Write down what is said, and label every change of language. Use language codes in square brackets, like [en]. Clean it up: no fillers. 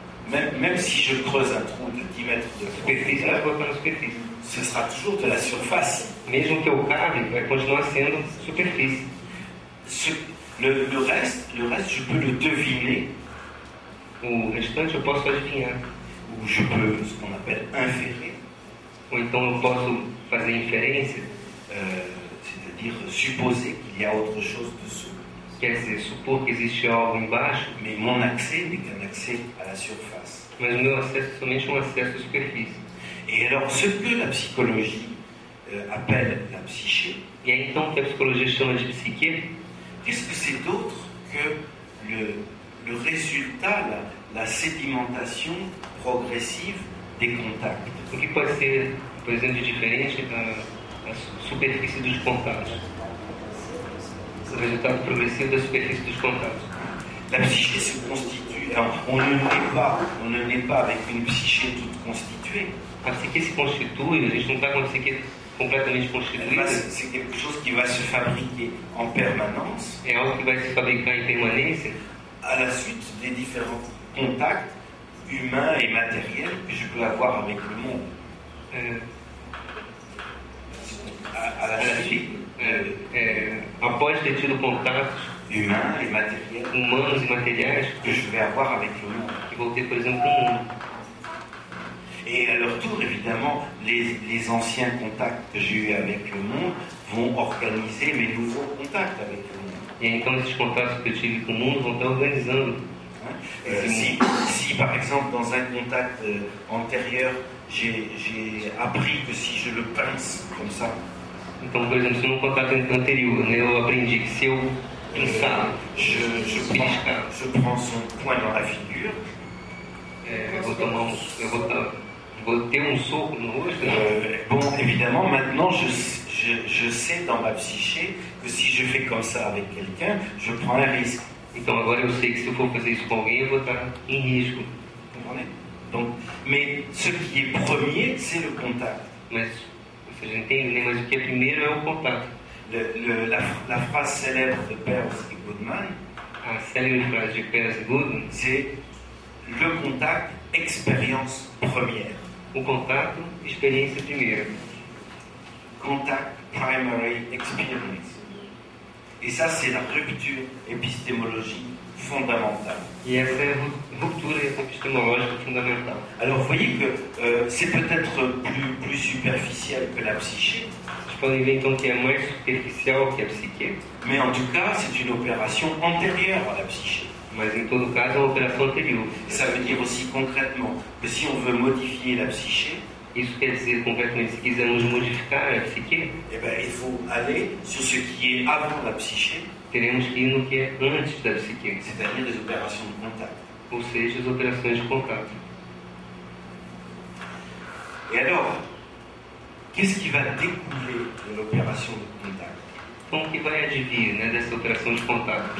[fr] Même si je creuse un trou de 10 mètres de [pt] Superfície vai [fr] profondeur, [pt] voltar na superfície. [fr] ce sera toujours de la surface. [pt] Mesmo que eu cave, vai continuar sendo superfície. [fr] Le reste, je peux le deviner, [pt] O restante eu posso adivinhar. [fr] ou je peux, ce qu'on appelle, inférer, [pt] Ou então eu posso fazer inferência, [fr] c'est-à-dire supposer qu'il y a autre chose dessous. [pt] quer dizer, supor que existe algo embaixo, [fr] Mais mon accès n'est qu'un accès à la surface. [pt] mas o meu acesso é somente um acesso à superfície. [fr] Et alors, ce que la psychologie appelle la psyché, [pt] E aí então o que a psicologia chama de psique, [fr] qu'est-ce que c'est d'autre que le résultat, la sédimentation progressive des contacts? [pt] o que pode ser, por exemplo, de diferente da superfície dos contatos? O resultado progressivo da superfície dos contatos. [fr] La psyché se constitue. Alors, on ne naît pas avec une psyché toute constituée. [pt] A psique se constitui, a gente não está com a psique completamente constituída, [fr] C'est quelque chose qui va se fabriquer en permanence [pt] é algo que vai se fabricar em permanência [fr] à la suite des différents contacts humains et matériels que je peux avoir avec le monde. [pt] é, [fr] À la suite [pt] após ter tido contatos [fr] humains et matériels [pt] humanos e materiais [fr] que je vais avoir avec le monde. [pt] que vou ter, por exemplo, com o mundo. [fr] Et à leur tour, évidemment, les anciens contacts que j'ai eus avec le monde vont organiser mes nouveaux contacts avec le monde. [pt] E aí, então esses contatos que eu tive com o mundo vão estar organizando. [fr] Si par exemple dans un contact antérieur, j'ai appris que si je le pince comme ça, [pt] Então, por exemplo, se num contato anterior, né, eu aprendi que se eu pensar, [fr] je prends son poing dans la figure, [pt] eu vou ter um soco no rosto, né? [fr] bon, évidemment, maintenant je sais dans ma psyché que si je fais comme ça avec quelqu'un, je prends un risque. [pt] Então agora eu sei que se eu for fazer isso com alguém, eu vou estar em risco. [fr] Comprenez? Donc, mais ce qui est premier, c'est le contact. [pt] Mas, você já entende, né? Mas o que é primeiro é o contato. [fr] La phrase célèbre de Peirce et Goodman, [pt] A célebre frase de Peirce e Goodman, [fr] c'est le contact, expérience première. [pt] o contato, experiência primeira. [en] Contact, primary experience. [fr] Et ça, c'est la rupture épistémologique fondamentale. [pt] E essa é a ruptura epistemológica fundamental. [fr] Alors, vous voyez que c'est peut-être plus superficiel que la psyché, [pt] Vocês podem ver então que é mais superficial que a psique, [fr] mais en tout cas, c'est une opération antérieure à la psyché. [pt] mas em todo caso é uma operação anterior. [fr] Ça veut dire aussi concrètement que si on veut modifier la psyché, [pt] Isso quer dizer, concretamente, se quisermos modificar a psique, [fr] eh ben, il faut aller sur ce qui est avant la psyché, [pt] teremos que ir no que é antes da psique, [fr] c'est-à-dire les opérations de contact. [pt] ou seja, as operações de contato. [fr] Et alors, qu'est-ce qui va découler de l'opération de contact? [pt] Então, o que vai advir, né, dessa operação de contato?